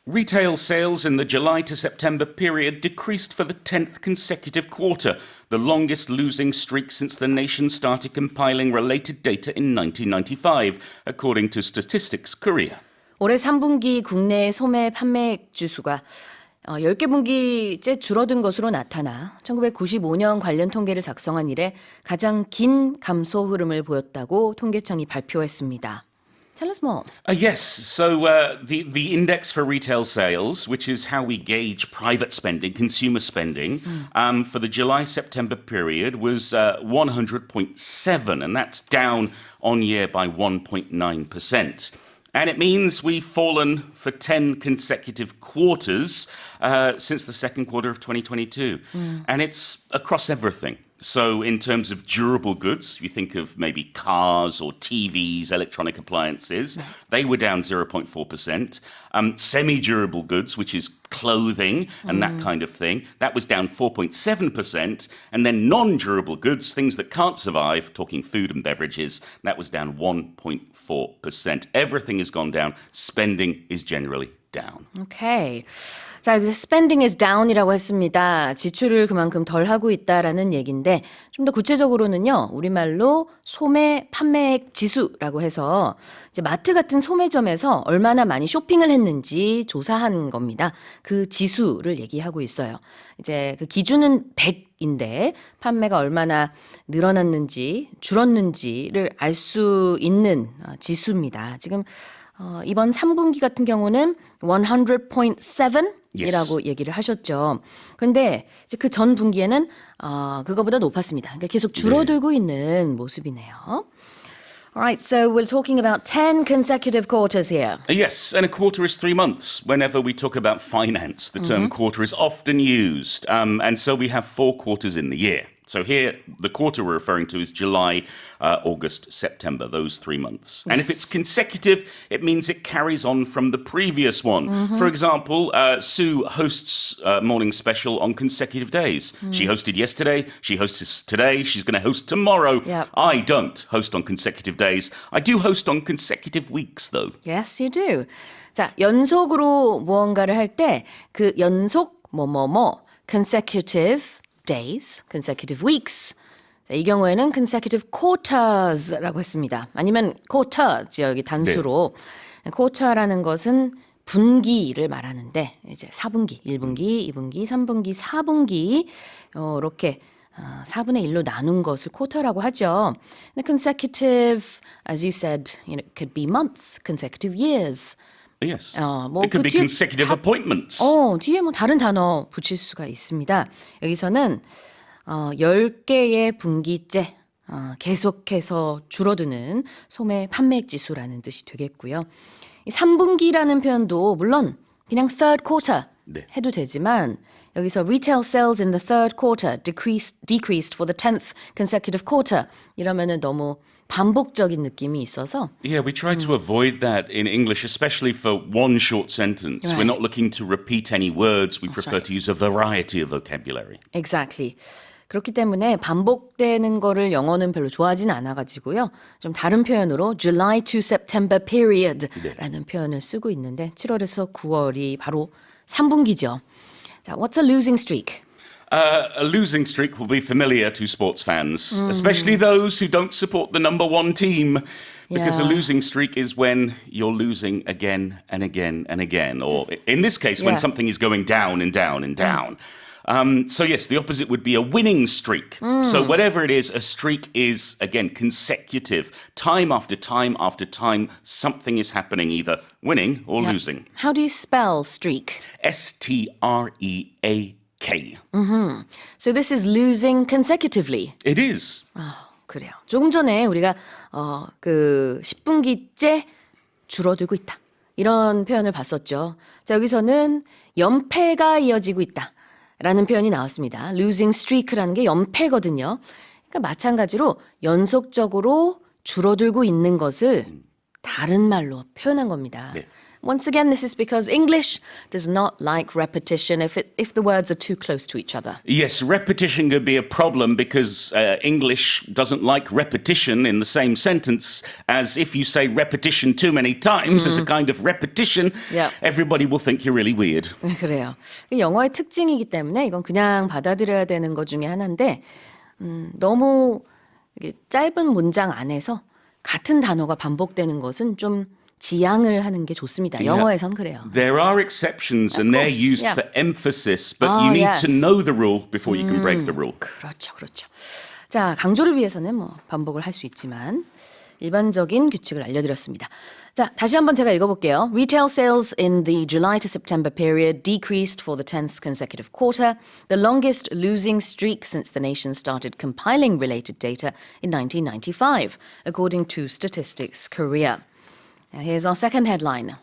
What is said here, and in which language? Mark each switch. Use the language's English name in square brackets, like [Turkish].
[English] Retail sales in the July to September period decreased for the 10th consecutive quarter, the longest losing streak since the nation started compiling related data in 1995, according to Statistics Korea. [Korean] 올해 3분기 국내 소매 판매액 지수가 10개 분기째 줄어든 것으로 나타나 1995년 관련 통계를 작성한 이래 가장 긴 감소 흐름을 보였다고 통계청이 발표했습니다. [English] Tell us more. Yes, so the index for retail sales, which is how we gauge private spending, consumer spending, for the July-September period was 100.7, and that's down on year by 1.9%. And it means we've fallen for 10 consecutive quarters since the second quarter of 2022. And it's across everything. So in terms of durable goods, you think of maybe cars or TVs, electronic appliances, they were down 0.4%. Semi-durable goods, which is clothing and that kind of thing, that was down 4.7%. And then non-durable goods, things that can't survive, talking food and beverages, that was down 1.4%. Everything has gone down. Spending is generally down. Okay. [Korean] 자, 여기서 [English] spending is down [Korean] 이라고 했습니다. 지출을 그만큼 덜 하고 있다라는 얘기인데 좀 더 구체적으로는요. 우리말로 소매 판매액 지수라고 해서 이제 마트 같은 소매점에서 얼마나 많이 쇼핑을 했는지 조사한 겁니다. 그 지수를 얘기하고 있어요. 이제 그 기준은 100인데 판매가 얼마나 늘어났는지 줄었는지를 알 수 있는 지수입니다. 지금 이번 3분기 같은 경우는 100.7 이라고 얘기를 하셨죠. 그런데 그 전 분기에는 그거보다 높았습니다. 그러니까 계속 줄어들고 있는 모습이네요. [English] Alright, so we're talking about 10 consecutive quarters here. Yes, and a quarter is 3 months. Whenever we talk about finance, the term quarter is often used. And so we have 4 quarters in the year. So here, the quarter we're referring to is July, August, September, those 3 months. And if it's consecutive, it means it carries on from the previous one. For example, Sue hosts Morning Special on consecutive days. She hosted yesterday, she hosts today, she's going to host tomorrow. Yep. I don't host on consecutive days. I do host on consecutive weeks, though. Yes, you do. [Korean] 자, 연속으로 무언가를 할 때 그 연속 [English] consecutive days, consecutive weeks. [Korean] 자, 이 경우에는 [English] consecutive quarters [Korean] 라고 했습니다. 아니면 quarter죠, 여기 단수로. quarter라는 것은 분기를 말하는데 이제 4분기, 1분기, 2분기, 3분기, 4분기 이렇게 4분의 1로 나눈 것을 quarter라고 하죠. 근데 [English] consecutive, as you said, it could be months, consecutive years. Yes. It could be consecutive appointments. [Korean] 뒤에 다른 단어 붙일 수가 있습니다. 여기서는 10개의 분기째 계속해서 줄어드는 소매 판매액 지수라는 뜻이 되겠고요. 이 3분기라는 표현도 물론 그냥 [English] third quarter [Korean] 해도 되지만 여기서 [English] retail sales in the third quarter decreased for the 10th consecutive quarter [Korean] 이러면은 너무 반복적인 느낌이 있어서 [English] Yeah, we try to avoid that in English, especially for one short sentence. Right. We're not looking to repeat any words. We That's prefer right. to use a variety of vocabulary. Exactly. [Korean] 그렇기 때문에 반복되는 거를 영어는 별로 좋아하진 않아가지고요. 좀 다른 표현으로 [English] July to September period [Korean] 라는 표현을 쓰고 있는데 7월에서 9월이 바로 3분기죠. [English] 자, what's a losing streak? A losing streak will be familiar to sports fans, especially those who don't support the number one team. Because a losing streak is when you're losing again and again and again. Or in this case, when something is going down and down and down. So yes, the opposite would be a winning streak. So whatever it is, a streak is, again, consecutive. Time after time after time, something is happening, either winning or losing. How do you spell streak? STREAK. So this is losing consecutively. It is. [Korean] 그래요. 조금 전에 우리가 그 10분기째 줄어들고 있다. 이런 표현을 봤었죠. 자, 여기서는 연패가 이어지고 있다. 라는 표현이 나왔습니다. losing streak라는 게 연패거든요. 그러니까 마찬가지로 연속적으로 줄어들고 있는 것을 다른 말로 표현한 겁니다. [English] once again, this is because English does not like repetition if the words are too close to each other. Yes, repetition could be a problem because English doesn't like repetition in the same sentence as if you say repetition too many times as a kind of repetition, Yeah. everybody will think you're really weird. [Korean] 그래요. 영어의 특징이기 때문에 이건 그냥 받아들여야 되는 것 중에 하나인데 너무 이게 짧은 문장 안에서 같은 단어가 반복되는 것은 좀 지양을 하는 게 좋습니다. 영어에선 그래요. [English] There are exceptions and they're course, used yeah. for emphasis, but you need yes. to know the rule before you can break the rule. [Korean] 그렇죠, 그렇죠. 자, 강조를 위해서는 뭐 반복을 할 수 있지만 일반적인 규칙을 알려드렸습니다. 자, 다시 한번 제가 읽어볼게요. [English] Retail sales in the July to September period decreased for the 10th consecutive quarter, the longest losing streak since the nation started compiling related data in 1995, according to Statistics Korea. Now, here's our second headline.